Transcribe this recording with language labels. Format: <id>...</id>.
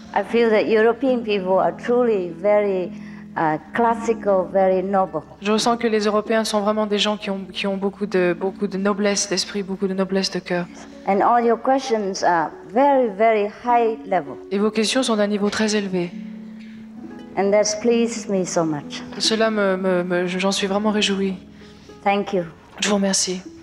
<en>I feel that European people are truly very classical, very noble.</en> <fr>Je ressens que les Européens sont vraiment des gens qui ont beaucoup de noblesse d'esprit, beaucoup de noblesse de cœur.</fr> <en>And all your questions are very, very high level.</en> <fr>Et vos questions sont d'un niveau très élevé.</fr> <en>And that's pleased me so much.</en> <fr>Cela j'en suis vraiment réjouie.</fr> <en>Thank you.</en> <fr>Je vous remercie.</fr>